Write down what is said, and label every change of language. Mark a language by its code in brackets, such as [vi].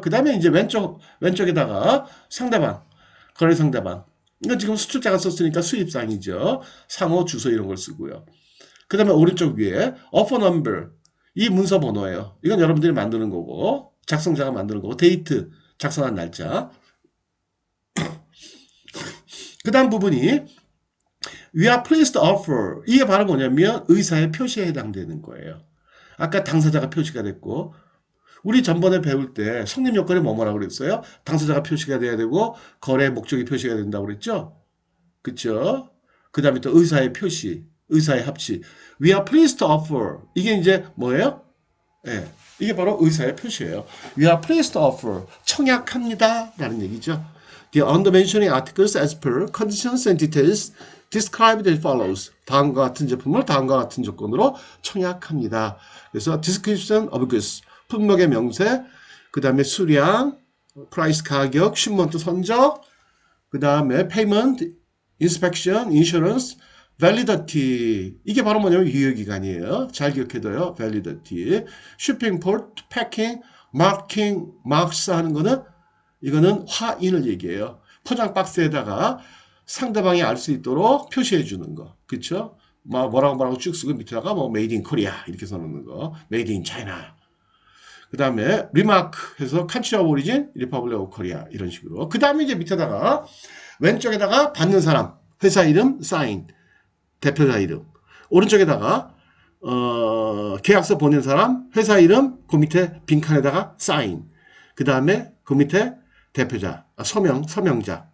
[ko] 그 다음에 이제 왼쪽에다가 상대방, 거래 상대방. 이건 지금 수출자가 썼으니까 수입상이죠. 상호, 주소 이런 걸 쓰고요. 그 다음에 오른쪽 위에 offer number. 이 문서 번호예요. 이건 여러분들이 만드는 거고, 작성자가 만드는 거고, 데이트, 작성한 날짜. 그 다음 부분이 [en] we are pleased to offer. [ko] 이게 바로 뭐냐면 의사의 표시에 해당되는 거예요. 아까 당사자가 표시가 됐고, 우리 전번에 배울 때 성립 요건이 뭐라고 그랬어요? 당사자가 표시가 돼야 되고 거래 목적이 표시가 된다고 그랬죠? 그쵸? 그 다음에 또 의사의 표시, 의사의 합치. [en] We are pleased to offer. [ko] 이게 이제 뭐예요? 예, 이게 바로 의사의 표시예요. [en] We are pleased to offer. [ko] 청약합니다. 라는 얘기죠. [en] The under-mentioning articles as per conditions and details described as follows. [ko] 다음과 같은 제품을 다음과 같은 조건으로 청약합니다. 그래서 [en] description of goods. [ko] 품목의 명세, 그 다음에 수량, 프라이스 가격, shipment 선적, 그 다음에 payment, inspection, insurance, validity. 이게 바로 뭐냐면 유효기간이에요. 잘 기억해둬요. validity. shipping port, packing, marking, marks 하는 거는 이거는 화인을 얘기해요. 포장 박스에다가 상대방이 알 수 있도록 표시해 주는 거. 그쵸? 뭐라고 쭉 쓰고 밑에다가 뭐 [en] made in Korea [ko] 이렇게 써놓는 거. [en] made in China. [ko] 그 다음에 [en] remark 해서 country of origin, republic of Korea [ko] 이런 식으로. 그 다음에 이제 밑에다가 왼쪽에다가 받는 사람, 회사 이름, sign, 대표자 이름. 오른쪽에다가 계약서 보낸 사람, 회사 이름, 그 밑에 빈칸에다가 sign. 그 다음에 그 밑에 대표자, 서명자.